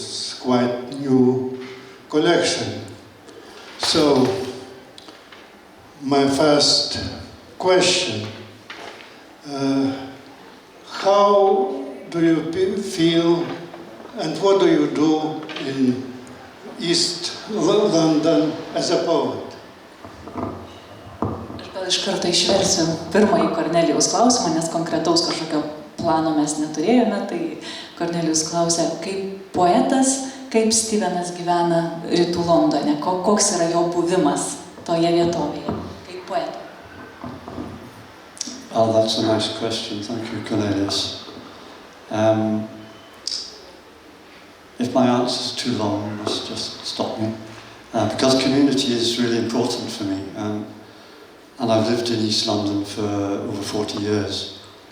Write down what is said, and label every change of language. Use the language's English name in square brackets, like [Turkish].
[English] It's quite new collection. So, my first question, how do you feel and what do you do in East London as a poet? [Lithuanian] Aš gal iš karto išversiu pirmąjį Kornelijaus klausimą, nes konkretaus kažkokio plano mes neturėjome, tai Kornelijus klausė, kaip poetas, kaip Stevenas gyvena rytų Londone, koks yra jo buvimas toje vietovėje, kaip poeto? [English] Oh, that's a nice question. Thank you, Kornelijus. If my answer is too long, you must just stop me. Because community is really important for me. And I've lived in East London for over 40 years.